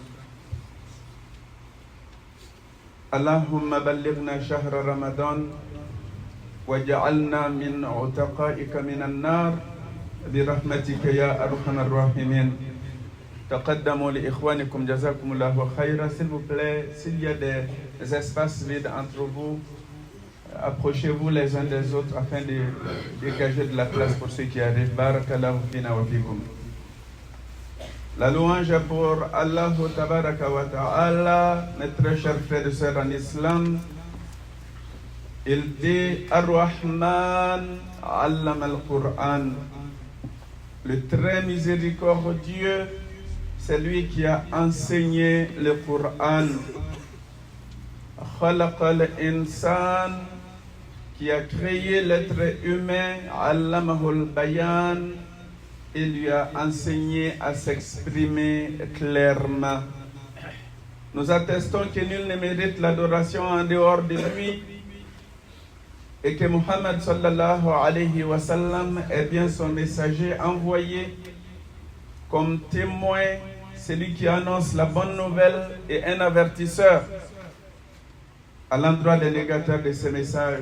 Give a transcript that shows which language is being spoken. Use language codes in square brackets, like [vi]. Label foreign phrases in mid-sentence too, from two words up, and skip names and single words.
[ar] اللهم بلغنا شهر رمضان وجعلنا من عتقائك من النار برحمتك يا أرحم الراحمين. تقدموا لإخوانكم جزاكم الله خيرا. [fr] S'il vous plaît, s'il y a des espaces vides entre vous, approchez-vous les uns des autres afin de dégager de la place pour ceux qui arrivent. [ar] بارك الله فينا وفيكم. [fr] La louange est pour Allah [ar] تبارك وتعالى, [fr] mes très chers frères et sœurs en islam. Il dit: [ar] الرحمن علم القرآن. [fr] Le très miséricordieux, c'est lui qui a enseigné le Qur'an. [ar] خلق الإنسان, [fr] qui a créé l'être humain, [ar] علمه البيان. [fr] Il lui a enseigné à s'exprimer clairement. Nous attestons que nul ne mérite l'adoration en dehors de lui et que Muhammad [ar] صلى الله عليه وسلم [fr] est bien son messager envoyé comme témoin, celui qui annonce la bonne nouvelle et un avertisseur à l'endroit des négateurs de ce message.